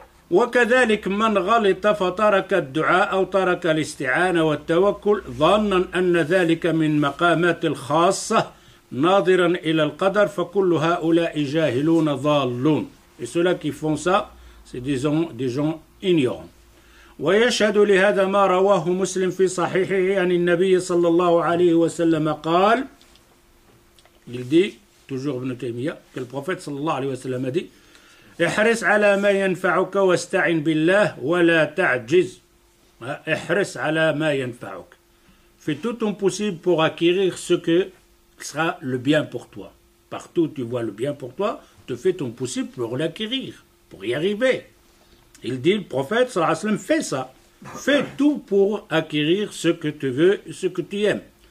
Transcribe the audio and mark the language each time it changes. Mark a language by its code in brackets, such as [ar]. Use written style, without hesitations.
[ar] وكذلك من غلط فترك الدعاء أو ترك الاستعانة والتوكل ظنا أن ذلك من مقامات الخاصة ناظرا إلى القدر فكل هؤلاء جاهلون ضالون. [fr] Et ceux-là qui font ça, c'est des gens ignorants. [ar] ويشهد لهذا ما رواه مسلم في صحيحه عن النبي صلى الله عليه وسلم قال. [fr] Il dit, toujours Ibn Taymiyyah, que le prophète صلى الله عليه وسلم a dit [ar] احرص على ما ينفعك واستعن بالله ولا تعجز. احرص على ما ينفعك. [fr] Fais tout ton possible pour acquérir ce que sera le bien pour toi. Partout où tu vois le bien pour toi, te fais ton possible pour l'acquérir, pour y arriver. Il dit, le prophète, sallallahu alayhi wa sallam, fais ça. Fais tout pour acquérir ce que tu veux, ce que tu aimes.